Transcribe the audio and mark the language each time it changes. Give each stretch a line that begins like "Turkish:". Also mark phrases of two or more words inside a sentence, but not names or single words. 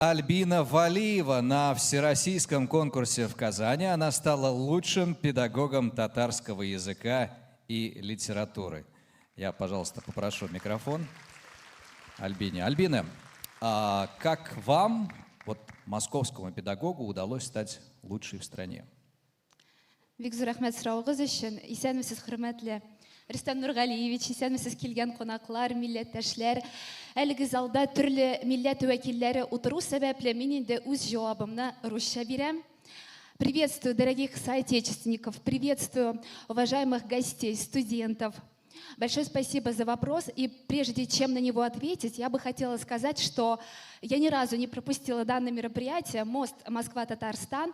Russian: Альбина Валиева на всероссийском конкурсе в Казани. Она стала лучшим педагогом татарского языка и литературы. Я, пожалуйста, попрошу микрофон Альбине. Альбина, как вам, вот московскому педагогу, удалось стать лучшей в стране?
Tatar: Бик рахмет
Kazakh: сұрауыңыз үшін.
Tatar: Исәнмесез, хөрмәтле Рөстәм Нургалиевич, исәнмесез килгән кунаклар, милләттәшләр. Әлеге залда төрле милләт вәкилләре утыру сәбәпле мин инде үз җавабымны русча бирәм.
Russian: Приветствую дорогих соотечественников, приветствую уважаемых гостей, студентов. Большое спасибо за вопрос. И прежде чем на него ответить, я бы хотела сказать, что я ни разу не пропустила данное мероприятие «Мост Москва-Татарстан».